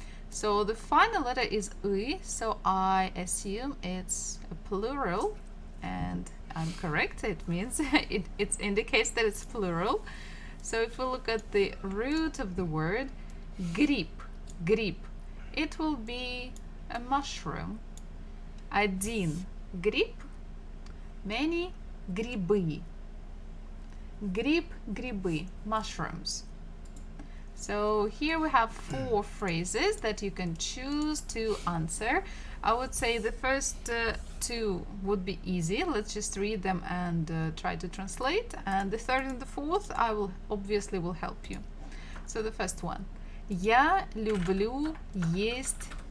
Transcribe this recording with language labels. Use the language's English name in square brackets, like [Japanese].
[English] So the final letter is y, so I assume it's a plural, and I'm correct. It means it indicates that it's plural. So if we look at the root of the word, гриб, гриб, it will be a mushroom. [Russian] Один гриб, many грибы. Гриб, грибы, mushrooms. [English] So here we have 4 phrases that you can choose to answer. I would say the first 2 would be easy. Let's just read them and try to translate. And the third and the fourth, I will obviously will help you. So the first one. [Russian] Я люблю есть.